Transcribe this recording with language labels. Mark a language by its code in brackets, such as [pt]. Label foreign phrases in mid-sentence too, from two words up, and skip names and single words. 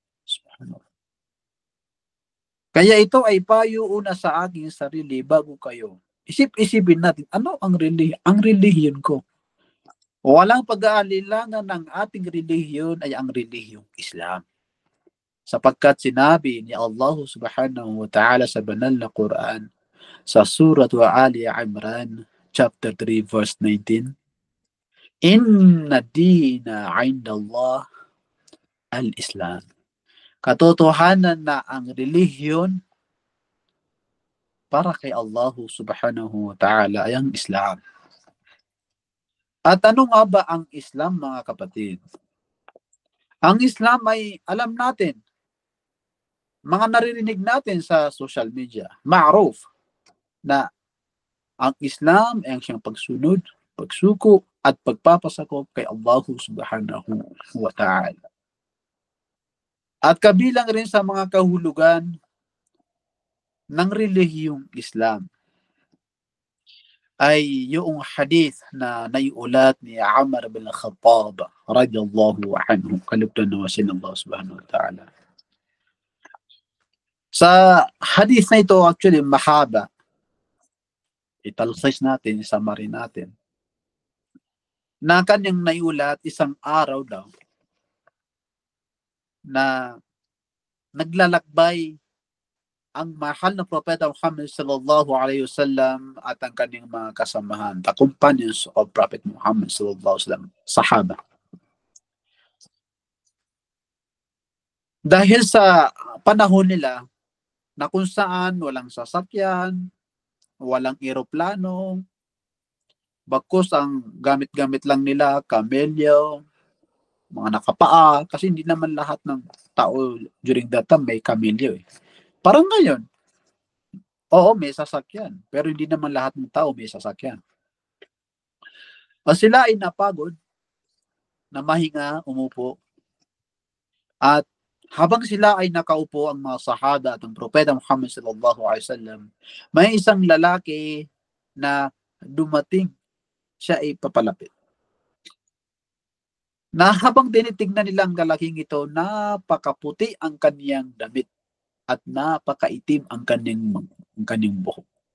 [tl] Kaya ito ay payo una sa aking sarili bago kayo. Isip-isipin natin, ano ang relihiyon ko? Walang pag-aalilangan ng ating relihiyon ay ang relihiyong Islam. Sapagkat sinabi ni [ar] الله سبحانه وتعالى [tl] sa banal na Quran sa Surah Ali Imran [en] chapter 3 verse 19, [ar] إن الدين عند الله الإسلام. [tl] Katotohanan na ang relihiyon para kay [ar] الله سبحانه وتعالى [tl] ay ang Islam. At ano nga ba ang Islam, mga kapatid? Ang Islam ay alam natin, mga naririnig natin sa [en] social media, [tl] ma'ruf na ang Islam ay ang siyang pagsunod, pagsuko at pagpapasakop kay [ar] الله سبحانه وتعالى. [tl] At kabilang rin sa mga kahulugan ng relihiyong Islam ay yung hadith na naiulat ni Umar bin Khattab [ar] رضي الله عنه, [tl] kalugdan na wasin [ar] الله سبحانه وتعالى. [tl] Sa hadith na ito, actually mahaba. Italsais natin, summary natin. Na kanyang naiulat isang araw daw na naglalakbay ang mahal na propeta Muhammad [ar] صلى الله عليه وسلم [tl] at ang kanyang mga kasamahan, [en] the companions of Prophet Muhammad [ar] صلى الله عليه وسلم, [en] sahaba. [tl] Dahil sa panahon nila na kung saan walang sasakyan, walang eroplano, bagkus ang gamit-gamit lang nila, kamelyo, mga nakapaa, kasi hindi naman lahat ng tao [en] during that time [tl] may kamelyo eh. Parang ngayon, oo, may sasakyan, pero hindi naman lahat ng tao may sasakyan. Sila ay napagod, na mahinga, umupo, at habang sila ay nakaupo, ang mga sahaba at ang propeta Muhammad [ar] صلى الله عليه وسلم, [tl] may isang lalaki na dumating, siya ay papalapit. Na habang tinitignan nila ang lalaking ito, napakaputi ang kaniyang damit at napakaitim ang kanyang buhok.